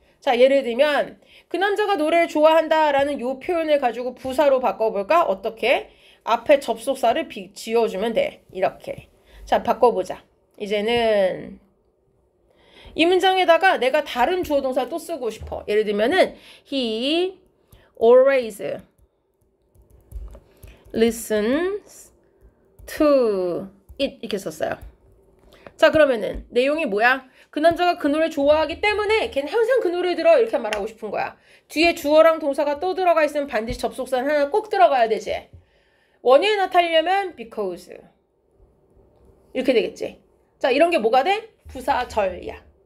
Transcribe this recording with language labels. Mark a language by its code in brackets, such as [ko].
[ko] 자, 예를 들면 그 남자가 노래를 좋아한다라는 요 표현을 가지고 부사로 바꿔볼까? 어떻게? 앞에 접속사를 지어주면 돼. 이렇게. 자, 바꿔보자. 이제는 이 문장에다가 내가 다른 주어 동사 또 쓰고 싶어. 예를 들면은 [en] he always listens to it [ko] 이렇게 썼어요. 자, 그러면은 내용이 뭐야? 그 남자가 그 노래 좋아하기 때문에 걔는 항상 그 노래 들어 이렇게 말하고 싶은 거야. 뒤에 주어랑 동사가 또 들어가 있으면 반드시 접속사는 하나 꼭 들어가야 되지. 원인을 나타내려면 because 이렇게 되겠지. 자, 이런 게 뭐가 돼? 부사절이야.